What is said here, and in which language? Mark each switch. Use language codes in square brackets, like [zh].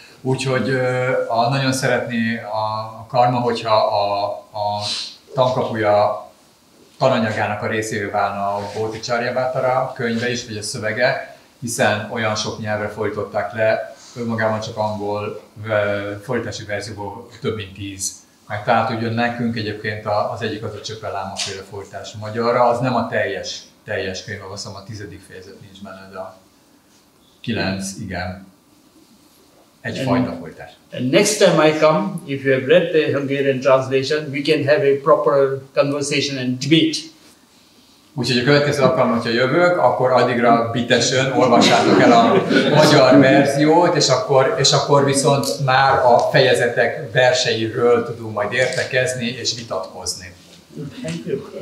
[hu] Úgyhogy nagyon szeretné a Karma, hogyha a tankapuja tananyagának a részévé válna a Bodhicharyavattára könyve is, vagy a szövege, hiszen olyan sok nyelvre fordították le, önmagában csak angol fordítási verzióból több mint 10. Tehát ugye nekünk egyébként az egyik az a Csöpelláma-féle fordítás magyarra, az nem a teljes könyv, azt hiszem a 10. fejezet nincs benne, de a 9, igen. Egyfajta fordítás. [en] And next time I come, if you have read the Hungarian translation, we can have a proper conversation and debate. [hu] Úgyhogy a következő alkalommal, hogyha jövök, akkor addigra bitesen olvassátok el a magyar verziót, és akkor viszont már a fejezetek verseiről tudunk majd értekezni és vitatkozni. [en] Thank you.